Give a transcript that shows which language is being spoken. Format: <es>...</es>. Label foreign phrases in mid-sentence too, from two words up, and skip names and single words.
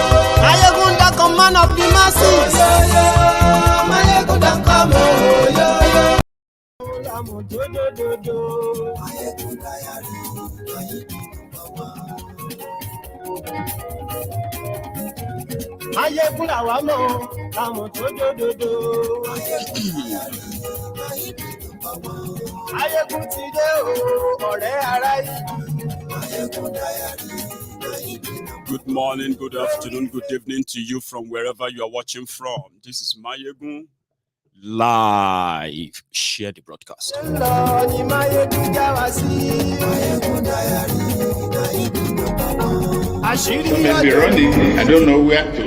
<en>Maiyegun don't come, man of the masses, oh yo yo. Maiyegun don't come, oh yo yo.</en> <yo>Maiyegun làwa mọ̀, àmọ̀ tó dòdòdò. Maiyegun ti dé o, ọ̀rẹ́ ará ìlú.</yo> <en>Good morning, good afternoon, good evening to you from wherever you are watching from. This is Maiyegun live. Share the broadcast. I may be running, I don't know where to.</en>